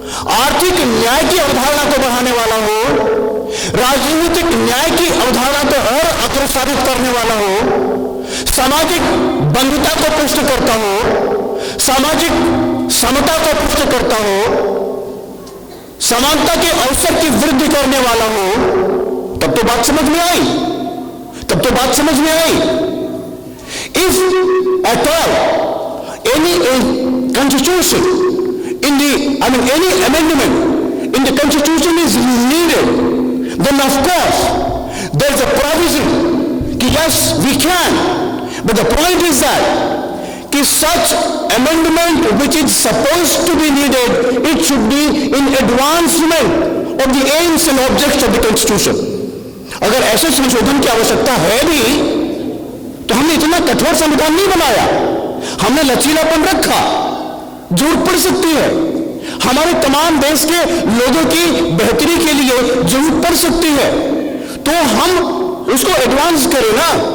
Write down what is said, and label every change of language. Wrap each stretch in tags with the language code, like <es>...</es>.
<hi>आर्थिक न्याय की अवधारणा को बढ़ाने वाला हो, राजनीतिक न्याय की अवधारणा को और अग्रसारित करने वाला हो, सामाजिक बंधुता को पुष्ट करता हो, सामाजिक समता को पुष्ट करता हो, समानता के अवसर की वृद्धि करने वाला हो। तब तो बात समझ में आई, तब तो बात समझ में आई।</hi> <en>If at all any constitution in the, any amendment in the constitution is needed, then of course there is a provision कि yes we can, but the point is that कि such amendment which is supposed to be needed, it should be in advancement of the aims and objects of the constitution।</en> <hi>अगर ऐसे संशोधन की आवश्यकता है भी तो हमने इतना कठोर संविधान नहीं बनाया, हमने लचीलापन रखा। जरूरत पड़ सकती है, हमारे तमाम देश के लोगों की बेहतरी के लिए जरूरत पड़ सकती है, तो हम उसको एडवांस करें ना।</hi>